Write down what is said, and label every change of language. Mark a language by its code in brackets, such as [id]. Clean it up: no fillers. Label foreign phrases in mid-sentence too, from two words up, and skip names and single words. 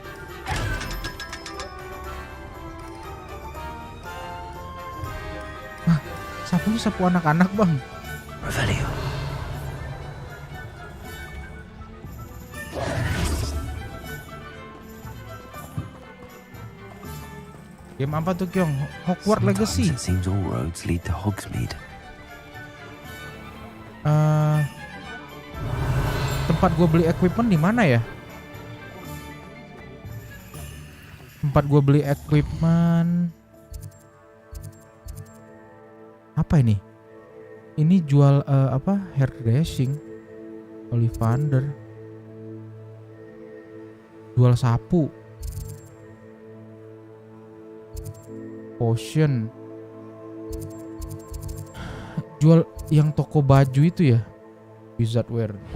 [id] Wah, sapunya sapu anak-anak bang. Revelio. Game apa tuh Kyong? Hogwarts Legacy. [en] It seems all roads lead to Hogsmeade. [id] Tempat gue beli equipment di mana ya? Tempat gue beli equipment apa ini? Ini jual apa? [en] Hair dressing, [id] Ollivander, jual sapu, potion, jual yang toko baju itu ya, Wizard Wear.